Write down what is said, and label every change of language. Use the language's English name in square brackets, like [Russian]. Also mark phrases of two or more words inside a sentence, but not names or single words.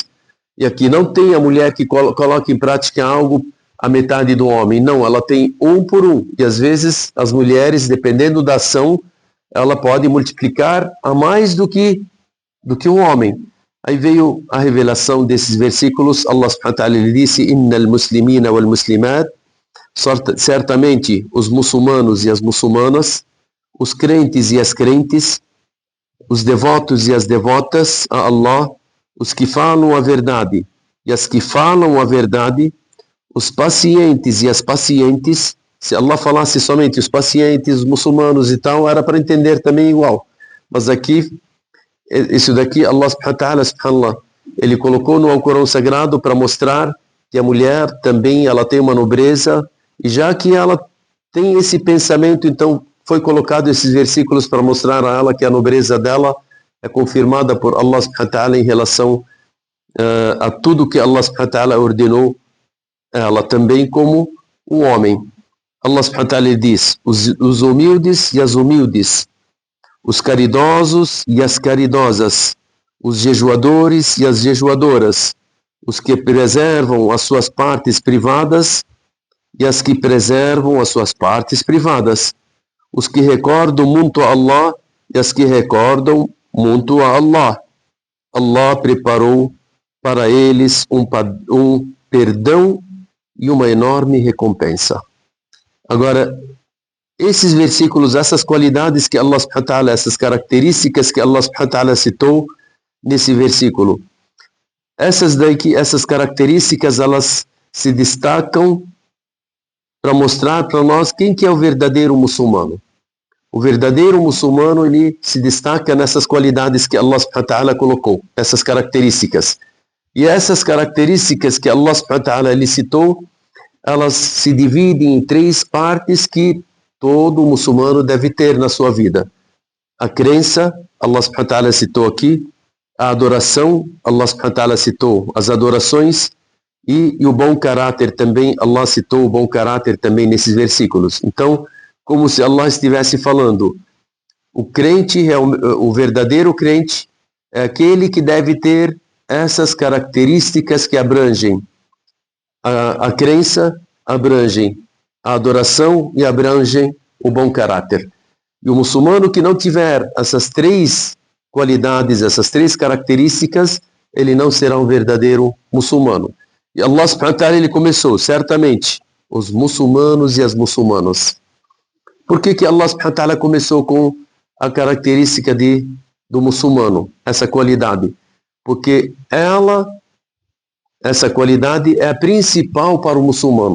[Portuguese] E aqui não tem a mulher que coloca em prática algo a metade do homem. Não, ela tem um por um. E às vezes as mulheres, dependendo da ação, ela pode multiplicar a mais do que o homem. Aí veio a revelação desses versículos. [Arabic] الله سبحانه وتعالى [Portuguese] disse, [Arabic] إن المسلمين والمسلمات, [Portuguese] certamente os muçulmanos e as muçulmanas, os crentes e as crentes, os devotos e as devotas a Allah, os que falam a verdade e as que falam a verdade, os pacientes e as pacientes. Se Allah falasse somente os pacientes, os muçulmanos e tal, era para entender também igual. Mas aqui, isso daqui, [Arabic] الله سبحانه وتعالى، سبحان الله, [Portuguese] ele colocou no Alcorão Sagrado para mostrar que a mulher também ela tem uma nobreza, e já que ela tem esse pensamento, então foi colocado esses versículos para mostrar a ela que a nobreza dela é confirmada por [Arabic] الله سبحانه وتعالى [Portuguese] em relação a tudo que [Arabic] الله سبحانه وتعالى [Portuguese] ordenou ela também como o homem. [Arabic] الله سبحانه وتعالى [Portuguese] diz, os humildes e as humildes, os caridosos e as caridosas, os jejuadores e as jejuadoras, os que preservam as suas partes privadas e as que preservam as suas partes privadas, os que recordam muito a Allah e as que recordam muito a Allah. Allah preparou para eles um perdão e uma enorme recompensa. Agora, esses versículos, essas qualidades que [Arabic] الله سبحانه وتعالى, [Portuguese] essas características que [Arabic] الله سبحانه وتعالى [Portuguese] citou nesse versículo, essas características, elas se destacam para mostrar para nós quem que é o verdadeiro muçulmano. O verdadeiro muçulmano, ele se destaca nessas qualidades que [Arabic] الله سبحانه وتعالى [Portuguese] colocou, essas características. E essas características que [Arabic] الله سبحانه وتعالى [Portuguese] ele citou, elas se dividem em 3 partes que todo muçulmano deve ter na sua vida. A crença, [Arabic] الله سبحانه وتعالى [Portuguese] citou aqui. A adoração, [Arabic] الله سبحانه وتعالى [Portuguese] citou as adorações. E o bom caráter também, Allah citou o bom caráter também nesses versículos. Então, como se Allah estivesse falando, o crente, o verdadeiro crente, é aquele que deve ter essas características que abrangem a crença, abrangem a adoração e abrangem o bom caráter. E o muçulmano que não tiver essas 3 qualidades, essas 3 características, ele não será um verdadeiro muçulmano. [Arabic] E الله سبحانه وتعالى, [Portuguese] ele começou, certamente, os muçulmanos e as muçulmanas. Por que [Arabic] الله سبحانه وتعالى [Portuguese] começou com a característica do muçulmano, essa qualidade? Porque essa qualidade é a principal para o muçulmano.